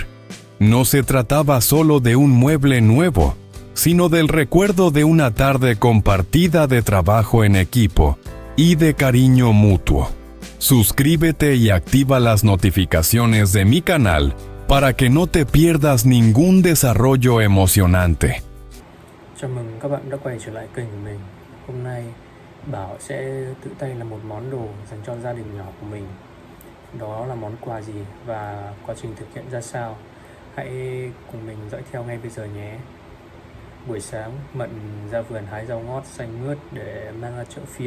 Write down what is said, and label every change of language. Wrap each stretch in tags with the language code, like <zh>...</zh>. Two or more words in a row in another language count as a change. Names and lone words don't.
<es>No se trataba solo de un mueble nuevo, sino del recuerdo de una tarde compartida de trabajo en equipo y de cariño mutuo. Suscríbete y activa las notificaciones de mi canal para que no te pierdas ningún desarrollo emocionante.</es> <vi>Chào mừng các bạn đã quay trở lại kênh của mình. Hôm nay Bảo sẽ tự tay làm một món đồ dành cho gia đình nhỏ của mình. Đó là món quà gì và quá trình thực hiện ra sao? Hãy cùng mình dõi theo ngay bây giờ nhé. Buổi sáng, Mận ra vườn hái rau ngót xanh mướt để mang ra chợ phiên.</vi>